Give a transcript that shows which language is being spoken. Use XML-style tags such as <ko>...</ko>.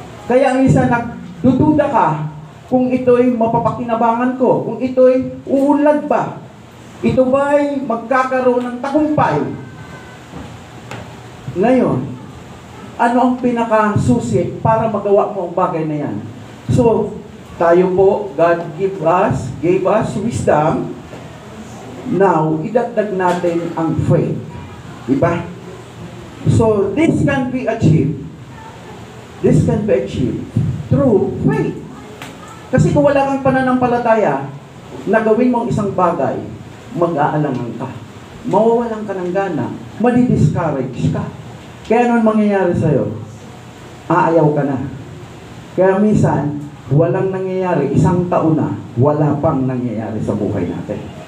<tl>Kaya minsan nagdududa ka kung ito'y mapapakinabangan ko, kung ito'y uunlad ba, ito ba'y magkakaroon ng tagumpay. Ngayon, ano ang pinakasusi para magawa mo ang bagay na yan?</tl> <en>So,</en> <tl>tayo po,</tl> <en>God gave us wisdom.</en> <tl>Now, idagdag natin ang faith. Diba?</tl> <en>So, this can be achieved. This can be achieved through faith.</en> <tl>Kasi kung wala kang pananampalataya na gawin mong isang bagay, mag-aalangan ka. Mawawalan ka ng gana. Madi-discourage ka. Kaya anong mangyayari sa'yo? Aayaw ka na. Kaya minsan, walang nangyayari, isang taon na, wala pang nangyayari sa buhay natin.</tl>